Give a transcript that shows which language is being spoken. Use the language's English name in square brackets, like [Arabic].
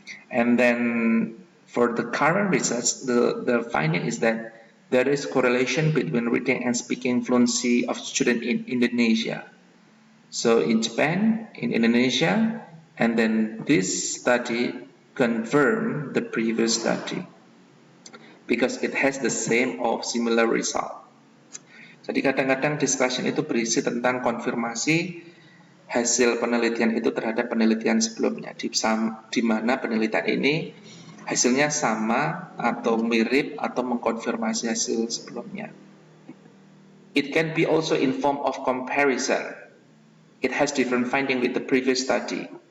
[English] And then for the current research, the finding is that there is correlation between reading and speaking fluency of student in Indonesia. So in Japan, in Indonesia, and then this study confirm the previous study because it has the same or similar result. [Indonesian] Jadi kadang-kadang discussion itu berisi tentang konfirmasi hasil penelitian itu terhadap penelitian sebelumnya, di mana penelitian ini hasilnya sama atau mirip atau mengkonfirmasi hasil sebelumnya. [English] It can be also in form of comparison. It has different finding with the previous study.